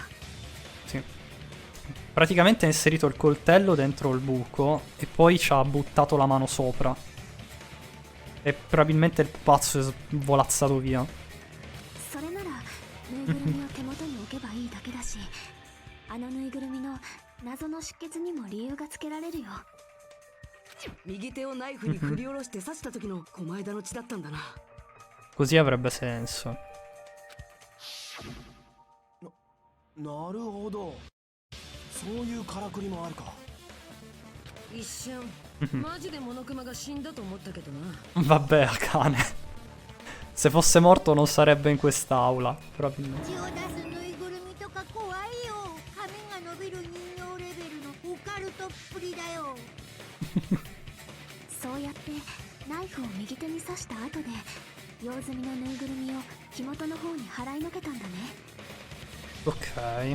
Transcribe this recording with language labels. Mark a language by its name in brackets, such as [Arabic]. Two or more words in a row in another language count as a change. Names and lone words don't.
[Italian] Sì. Praticamente ha inserito il coltello dentro il buco e poi ci ha buttato la mano sopra. E probabilmente il pupazzo è volazzato via. [Japanese] それならぬいぐるみを手元に置けばいいだけだし、あのぬいぐるみの謎の出血にも理由がつけられるよ。右手をナイフに振り下ろして刺した時の狛枝の血だったんだな。 [Italian] Così avrebbe senso. [Japanese] なるほどそういうからくりもあるか一瞬マジでモノクマが死んだと思ったけどな。 [Italian] Vabbè, Akane. Se fosse morto non sarebbe in quest'aula, probabilmente. [Japanese] 血を出すぬいぐるみとか怖いよ。髪が伸びる人形レベルのオカルトっぷりだよ。そうやってナイフを右手に刺した後で用済みのぬいぐるみを火元の方に払いのけたんだね。 [Italian] Ok.